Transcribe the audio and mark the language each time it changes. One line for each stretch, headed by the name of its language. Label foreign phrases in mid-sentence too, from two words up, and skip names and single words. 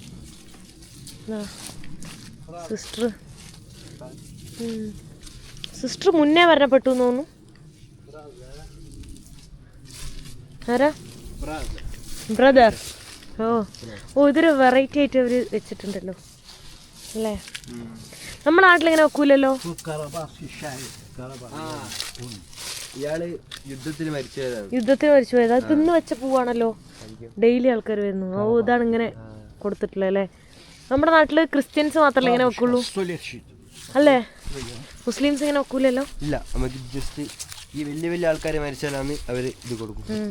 Malayalam: സിസ്റ്റർ മുന്നേ മരണപ്പെട്ടു എന്ന് തോന്നുന്നു. ആരാ? ബ്രദർ. ഓ ഇതൊരു വെറൈറ്റി ആയിട്ട് അവർ വെച്ചിട്ടുണ്ടല്ലോ. അല്ലേ? നമ്മുടെ നാട്ടിലിങ്ങനെ വെക്കൂലല്ലോ.
Turkish: Bu Karabağ şehir. Karabağ.
Malayalam: ഇയാള് യുദ്ധത്തിൽ മരിച്ചതാണ്. യുദ്ധത്തിന് മരിച്ചു പോയത്. അത് തിന്ന് വെച്ച പൂവാണല്ലോ. ഡെയിലി ആൾക്കാർ വരുന്നു. ഓ, ഇതാണ് ഇങ്ങനെ കൊടുത്തിട്ടുള്ളത് അല്ലേ? നമ്മുടെ നാട്ടില് ക്രിസ്ത്യൻസ് മാത്രമല്ല ഇങ്ങനെ വെക്കുള്ളൂ അല്ലേ? മുസ്ലിംസ് ഇങ്ങനെ വെക്കൂലല്ലോ. ഇല്ല, നമുക്ക് ജസ്റ്റ് ഈ വലിയ വലിയ ആൾക്കാരെ മരിച്ചാലാണ് അവര് ഇത് കൊടുക്കും.